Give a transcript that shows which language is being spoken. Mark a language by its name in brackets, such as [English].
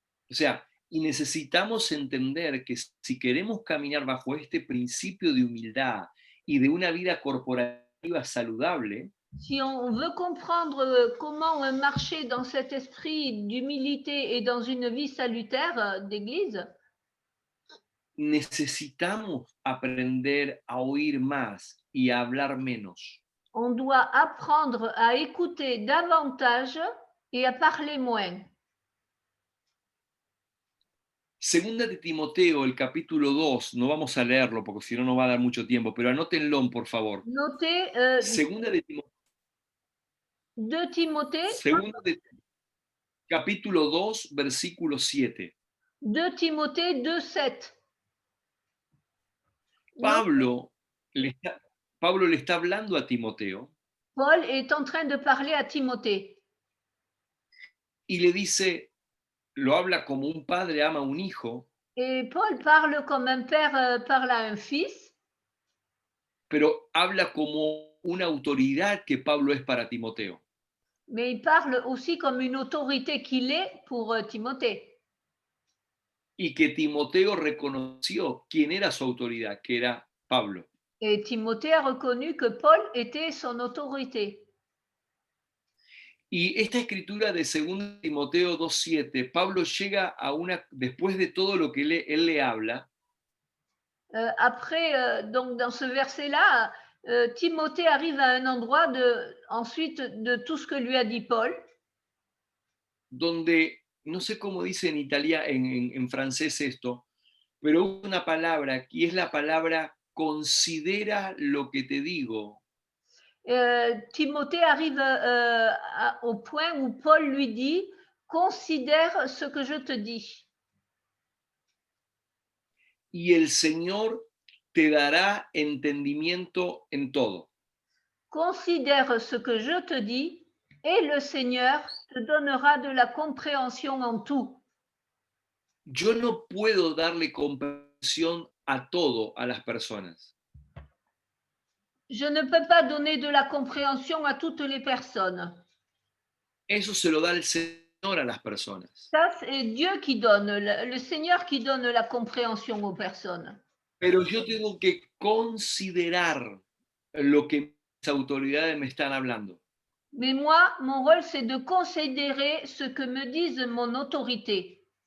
[Spanish] O sea, y necesitamos entender que si queremos caminar bajo este principio de humildad y de una vida corporativa saludable, [French] Si on veut comprendre comment marcher dans cet esprit d'humilité et dans une vie salutaire d'église, [Spanish] necesitamos aprender a oír más y a hablar menos. [French] on doit apprendre à écouter davantage et à parler moins. [Spanish] Segunda de Timoteo, el capítulo 2, no vamos a leerlo porque si no nos va a dar mucho tiempo, pero anótenlo por favor. [French] Notez [Spanish] Segunda de Timoteo, [French] 2 Timothée, [Spanish] capítulo 2, versículo 7. [French] 2 Timothée 2,7. [Spanish] Pablo le está hablando a Timoteo [French] Paul est en train de parler à Timothée [Spanish] y le dice, lo habla como un padre ama a un hijo, [French] et Paul parle comme un père parle à un fils, [Spanish] pero habla como una autoridad que Pablo es para Timoteo. [French] mais il parle aussi comme une autorité qu'il est pour Timothée. [Spanish] Y que Timoteo reconoció quién era su autoridad, que era Pablo. [French] Et Timothée a reconnu que Paul était son autorité. [Spanish] Y esta escritura de 2 Timoteo 2:7, Pablo llega a después de todo lo que él le habla, [French] Après, donc dans ce verset-là, Timothée arrive à un endroit ensuite de tout ce que lui a dit Paul, [Spanish] donde, no sé cómo dice en en francés esto, pero una palabra, y es la palabra considera lo que te digo. [French] Timothée arrive au point où Paul lui dit, considère ce que je te dis. [Spanish] Y el Señor te dará entendimiento en todo. [French] Considère ce que je te dis et le Seigneur te donnera de la compréhension en tout. [Spanish] Yo no puedo darle comprensión a todo a las personas. [French] Je ne peux pas donner de la compréhension à toutes les personnes. [Spanish] Eso se lo da el Señor a las personas. [French] Ça, c'est Dieu qui donne, le Seigneur qui donne la compréhension aux personnes. [Spanish] Pero yo tengo que considerar lo que mis autoridades me están hablando. [French] Mais moi, mon rôle, c'est de considérer ce que me disent mon autorité.